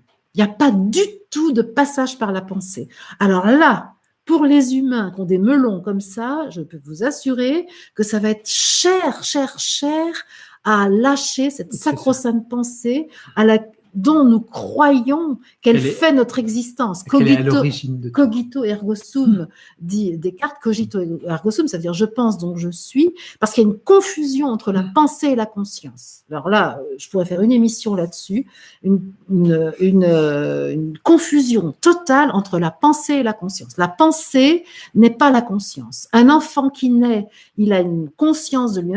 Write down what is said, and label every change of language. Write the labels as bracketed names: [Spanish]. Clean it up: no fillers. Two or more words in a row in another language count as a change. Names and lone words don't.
[French] Il n'y a pas du tout de passage par la pensée. Alors là, pour les humains qui ont des melons comme ça, je peux vous assurer que ça va être cher à lâcher cette sacro-sainte pensée dont nous croyons qu'elle fait notre existence. Qu'elle est à l'origine de tout. [Latin] Cogito ergo sum, dit Descartes. Cogito ergo sum, [French] ça veut dire je pense donc je suis, parce qu'il y a une confusion entre la pensée et la conscience. Alors là, je pourrais faire une émission là-dessus, une confusion totale entre la pensée et la conscience. La pensée n'est pas la conscience. Un enfant qui naît, il a une conscience de lui-même.